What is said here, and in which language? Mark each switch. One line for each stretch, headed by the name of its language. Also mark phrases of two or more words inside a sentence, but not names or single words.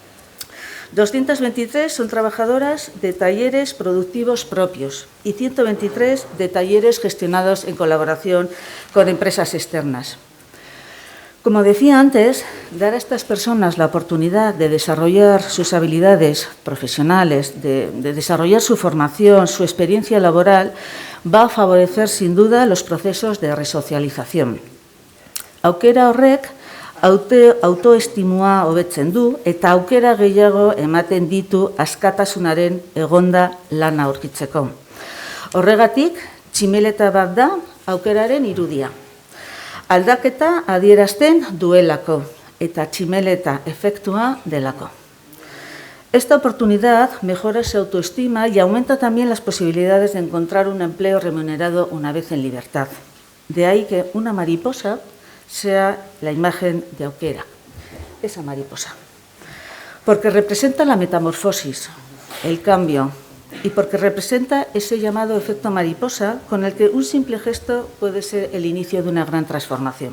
Spanish: 223 son trabajadoras de talleres productivos propios y 123 de talleres gestionados en colaboración con empresas externas. Como decía antes, dar a estas personas la oportunidad de desarrollar sus habilidades profesionales, de desarrollar su formación, su experiencia laboral, va a favorecer sin duda los procesos de resocialización.
Basque: Aukera horrek autoestimua hobetzen du eta aukera gehiago ematen ditu askatasunaren egonda lana aurkitzeko. Horregatik, tximeleta bat da aukeraren irudia. Aldaketa adierazten duelako eta tximeleta efektua delako.
Spanish: Esta oportunidad mejora su autoestima y aumenta también las posibilidades de encontrar un empleo remunerado una vez en libertad. De ahí que una mariposa sea la imagen de Aukerak, esa mariposa. Porque representa la metamorfosis, el cambio, y porque representa ese llamado efecto mariposa con el que un simple gesto puede ser el inicio de una gran transformación.